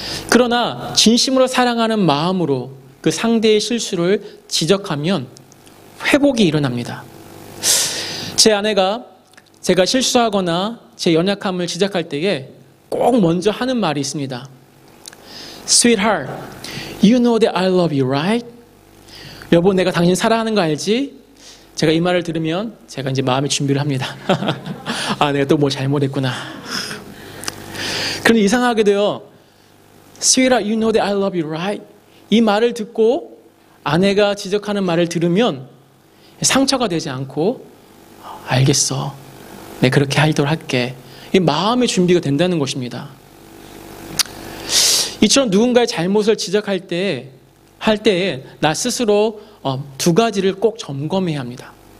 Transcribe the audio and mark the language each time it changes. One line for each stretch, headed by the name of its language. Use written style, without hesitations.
Korean: 그러나 진심으로 사랑하는 마음으로 그 상대의 실수를 지적하면 회복이 일어납니다. 제 아내가 제가 실수하거나 제 연약함을 지적할 때에 꼭 먼저 하는 말이 있습니다.
English: Sweetheart, you know that I love you, right?
Korean: 여보, 내가 당신 사랑하는 거 알지? 제가 이 말을 들으면 제가 이제 마음의 준비를 합니다. 아, 내가 또 뭐 잘못했구나. 그런데 이상하게도요.
English: Sweetheart, you know that I love you, right?
Korean: 이 말을 듣고 아내가 지적하는 말을 들으면 상처가 되지 않고 알겠어. 내가 그렇게 하도록 할게. 이 마음의 준비가 된다는 것입니다. 이처럼 누군가의 잘못을 지적할 때에 나 스스로 두 가지를 꼭 점검해야 합니다.